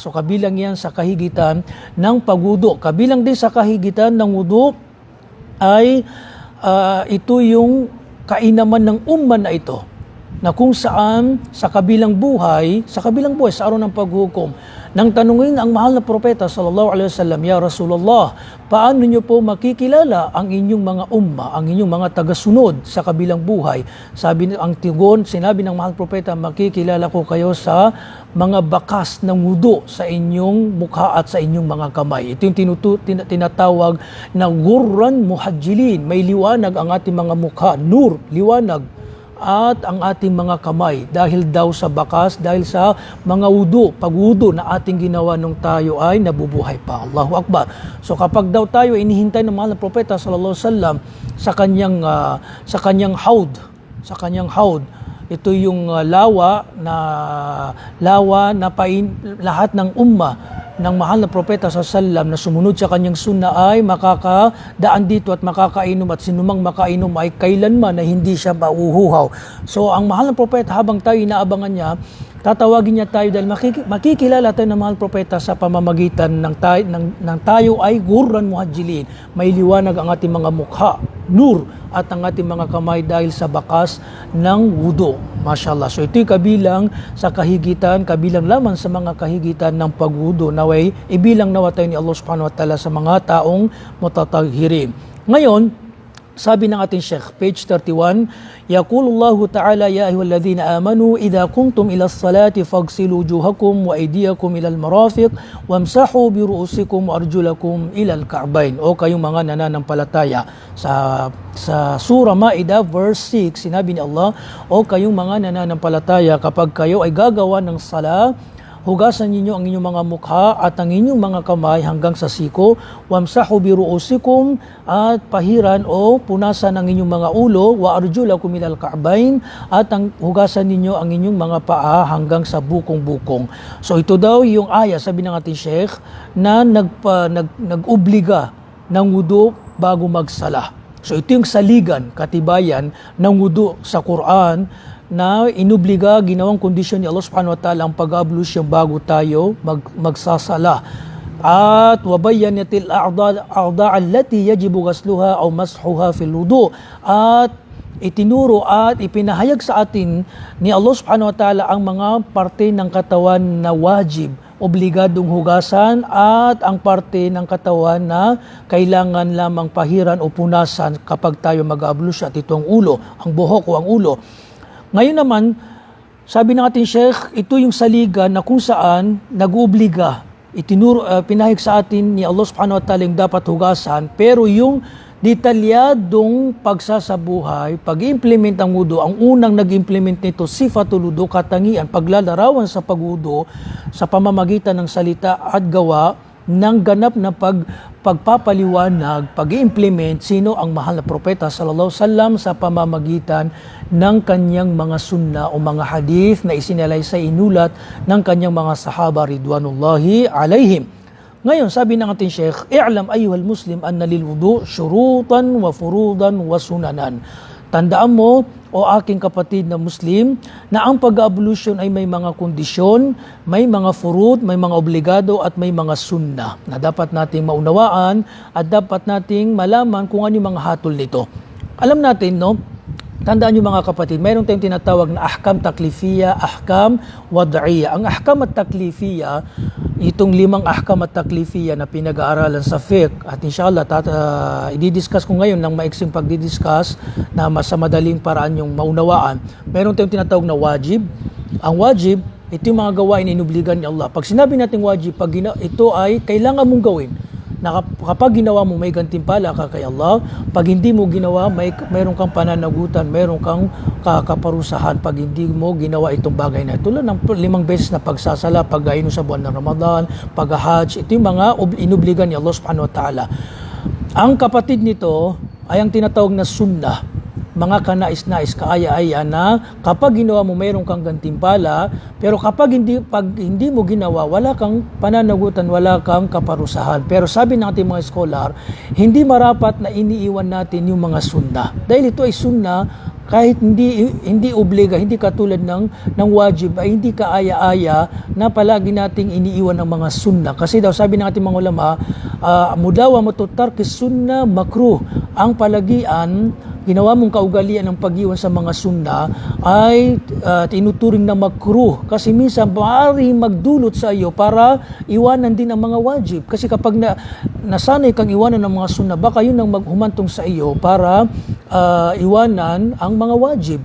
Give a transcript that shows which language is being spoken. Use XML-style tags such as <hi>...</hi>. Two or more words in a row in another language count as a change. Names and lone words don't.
<tl>So kabilang yan sa kahigitan ng pagwudu. Kabilang din sa kahigitan ng wudu ay ito yung kainaman ng umman na ito, na kung saan sa kabilang buhay, sa araw ng paghukom, nang tanungin ang mahal na propeta</tl> <ar>صلى الله عليه وسلم, يا رسول الله,</ar> <tl>paano niyo po makikilala ang inyong mga umma, ang inyong mga tagasunod sa kabilang buhay? Sinabi ng mahal na propeta, makikilala ko kayo sa mga bakas ng wudu sa inyong mukha at sa inyong mga kamay. Ito yung tinatawag na</tl> <ar>غرا محجلين.</ar> <tl>May liwanag ang ating mga mukha, nur, liwanag, at ang ating mga kamay, dahil daw sa bakas, dahil sa mga pagwudu na ating ginawa nung tayo ay nabubuhay pa.</tl> <ar>الله أكبر.</ar> <tl>So kapag daw tayo inihintay ng mahal na propeta</tl> <ar>صلى الله عليه وسلم</ar> <tl>sa kanyang haud, ito yung lawa na lahat ng umma ng mahal na propeta sa sallam na sumunod sa kanyang sunna ay makakadaan dito at makakainom, at sinumang makainom ay kailanman na hindi siya mauhuhaw. So ang mahal na propeta, habang tayo inaabangan niya, tatawagin niya tayo dahil makikilala tayo ng mahal na propeta sa pamamagitan ng tayo ay</tl> <ar>غرا محجلين.</ar> <tl>May liwanag ang ating mga mukha, nur, at ang ating mga kamay dahil sa bakas ng wudu. Mashallah. So ito'y kabilang sa kahigitan, kabilang lamang sa mga kahigitan ng pagwudu. Naway, ibilang nawa tayo ni Allah</tl> <ar>سبحانه وتعالى</ar> <tl>sa mga taong mutatahhirin. Ngayon, sabi ng ating Sheikh, page 31,</tl> <ar>يقول الله تعالى يا أيها الذين آمنوا إذا كنتم إلى الصلاة فاغسلوا وجوهكم وأيديكم إلى المرافق وامسحوا برءوسكم وأرجلكم إلى الكعبين.</ar> <tl>O kayong mga nananampalataya. Sa Surah Ma'idah, verse 6, sinabi ni Allah, O kayong mga nananampalataya, kapag kayo ay gagawa ng sala, hugasan ninyo ang inyong mga mukha at ang inyong mga kamay hanggang sa siko,</tl> <ar>وامسحوا برءوسكم,</ar> <tl>at pahiran o punasan ang inyong mga ulo,</tl> <ar>وأرجلكم إلى الكعبين,</ar> <tl>at hugasan ninyo ang inyong mga paa hanggang sa bukong-bukong. So ito daw yung aya, sabi ng ating Sheikh, na nag-obliga ng wudu bago magsala. So ito yung saligan, katibayan ng wudu sa Quran, na inubliga, ginawang kondisyon ni Allah</tl> <ar>سبحانه وتعالى</ar> <tl>ang pag-ablution bago tayo magsasala.</tl> <ar>At وبينت الأعضاء التي يجب غسلها أو مسحها في الوضوء.</ar> <tl>At itinuro at ipinahayag sa atin ni Allah</tl> <ar>سبحانه وتعالى</ar> <tl>ang mga parte ng katawan na wajib, obligadong hugasan, at ang parte ng katawan na kailangan lamang pahiran o punasan kapag tayo mag-ablution, at ito ang ulo, ang buhok o ang ulo. Ngayon naman, sabi ng ating Sheikh, ito yung saligan na kung saan nag-uubliga. Pinahig sa atin ni Allah</tl> <ar>سبحانه وتعالى</ar> <tl>yung dapat hugasan, pero yung detalyadong pagsasabuhay, pag-implement ng wudu, ang unang nag-implement nito,</tl> <ar>صفة الوضوء,</ar> <tl>katangian, paglalarawan sa pagwudu sa pamamagitan ng salita at gawa ng ganap na pagpapaliwanag, pag-implement, sino ang mahal na propeta</tl> <ar>صلى الله عليه وسلم</ar> <tl>sa pamamagitan ng kanyang mga sunna o mga hadith na isinalay sa inulat ng kanyang mga sahaba</tl> <ar>رضوان الله عليهم.</ar> <tl>Ngayon, sabi ng ating Sheikh,</tl> <ar>اعلم أيها المسلم أن للوضوء شروطا وفروضا وسننا.</ar> <tl>Tandaan mo, o aking kapatid na Muslim, na ang pag-ablution ay may mga kondisyon, may mga furud, may mga obligado, at may mga sunna na dapat nating maunawaan at dapat nating malaman kung ano yung mga hatol nito. Alam natin, no? Tandaan nyo mga kapatid, mayroon tayong tinatawag na</tl> <ar>أحكام تكليفية أحكام وضعية.</ar> <tl>Ang</tl> <ar>الأحكام التكليفية,</ar> <tl>itong 5</tl> <ar>الأحكام التكليفية</ar> <tl>na pinag-aaralan sa fiqh, at inshallah i-discuss ko ngayon ng maiksing pag-discuss na mas sa madaling paraan yung maunawaan. Mayroon tayong tinatawag na wajib. Ang wajib, ito yung mga gawain na inubligan ni Allah. Pag sinabi natin wajib, ito ay kailangan mong gawin. Na kapag ginawa mo, may gantimpala ka kay Allah. Pag hindi mo ginawa, mayroon kang pananagutan, mayroon kang kaparusahan pag hindi mo ginawa itong bagay na. Tulad ng 5 beses na pagsasala, pag-ainom sa buwan ng Ramadan, pag-hajj, ito yung mga inubligan ni Allah</tl> <ar>سبحانه وتعالى.</ar> <tl>Ang kapatid nito ay ang tinatawag na sunnah. Mga kanais-nais, kaaya-aya na kapag ginawa mo mayroon kang gantimpala, pero pag hindi mo ginawa, wala kang pananagutan, wala kang kaparusahan. Pero sabi ng ating mga scholar, hindi marapat na iniiwan natin yung mga sunna. Dahil ito ay sunna, kahit hindi obliga, hindi katulad ng wajib, ay hindi kaaya-aya na palagi nating iniiwan ng mga sunna. Kasi daw sabi ng ating mga ulama,</tl> <ar>مداومة ترك السنة مكروه.</ar> <tl>Ang palagian, ginawa mong kaugalian ng pag-iwan sa mga sunna ay tinuturing na makruh, kasi minsan maaaring magdulot sa iyo para iwanan din ang mga wajib. Kasi kapag nasanay kang iwanan ng mga sunna, baka yun ang maghumantong sa iyo para iwanan ang mga wajib.</tl>